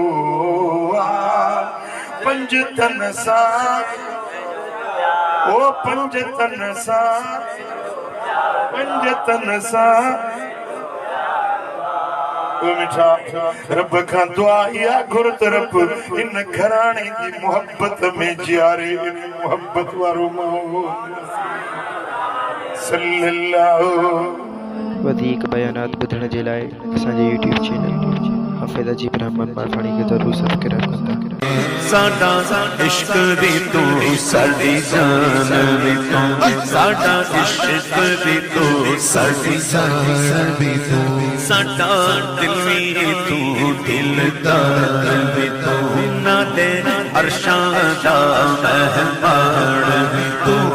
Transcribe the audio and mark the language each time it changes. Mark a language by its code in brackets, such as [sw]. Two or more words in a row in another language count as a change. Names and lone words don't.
[sd] पंज तन सां ओ पंज तन सां पंज तन सां रब खां दुआ इहा घुरत रब इन घराणे जी मोहब्बत में जियारे मोहब्बत वारो सल्लल्लाहु वधीक बयानात ॿुधण जे लाइ असांजे YouTube चैनल हाफिज़ अजीब रहमान मारवाणी खे ज़रूरु सब्सक्राइब कंदा [pa] ਸਾਡਾ ਇਸ਼ਕ ਦੀ ਤੂ ਸਾਡੀ ਜਾਨ ਦੀ ਤੂ ਸਾਡਾ ਇਸ਼ਕ ਦੀ ਤੂ ਸਾਡੀ ਜਾਨ ਦੀ ਤੂ ਸਾਡਾ ਦਿਲ ਵੀ ਤੂ ਦਿਲਦਾਰ ਦੀ ਤੂ ਨਾਲੇ ਅਰਸ਼ਾਂ ਦਾ ਮਹਿਮਾਨ ਤੂ